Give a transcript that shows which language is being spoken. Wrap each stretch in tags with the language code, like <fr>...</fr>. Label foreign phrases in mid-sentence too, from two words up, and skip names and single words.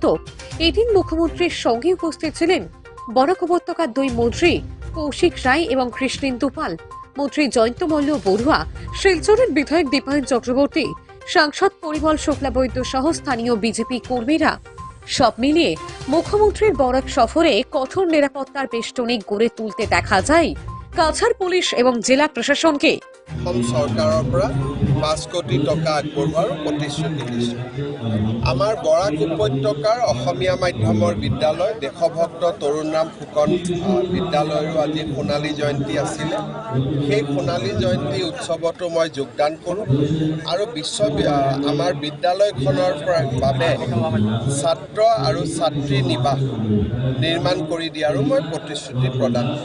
<bn>এদিন মুখ্যমন্ত্রীর সঙ্গে উপস্থিত ছিলেন বরাক উপত্যকার 2 মন্ত্রী কৌশিক রায় এবং কৃষ্ণেন্দু পাল, মন্ত্রী জয়ন্ত মল্ল বড়ুয়া, শিলচরের বিধায়ক দীপায়ন চক্রবর্তী, সাংসদ পরিমল শুক্লাবৈদ্য সহ স্থানীয় বিজেপি কর্মীরা। সব মিলিয়ে মুখ্যমন্ত্রীর বরাক সফরে কঠোর নিরাপত্তার বেষ্টনী গড়ে তুলতে দেখা যায় কাছাড় পুলিশ এবং জেলা প্রশাসনকে।</bn> <as>সরকাৰৰ পৰা 5 কোটি টকা আগবঢ়োৱাৰ প্ৰতিশ্ৰুতি দিছে। আমাৰ বৰাক উপত্যকাৰ অসমীয়া মাধ্যমৰ বিদ্যালয় দেশভক্ত তৰুণ ৰাম ফুকন বিদ্যালয়ৰো আজি সোণালী জয়ন্তী আছিলে। সেই সোণালী জয়ন্তী উৎসৱতো মই যোগদান কৰোঁ আৰু আমাৰ বিদ্যালয়খনৰ বাবে ছাত্ৰ আৰু ছাত্ৰী নিবাস নিৰ্মাণ কৰি দিয়াৰো মই প্ৰতিশ্ৰুতি প্ৰদান কৰোঁ।</as>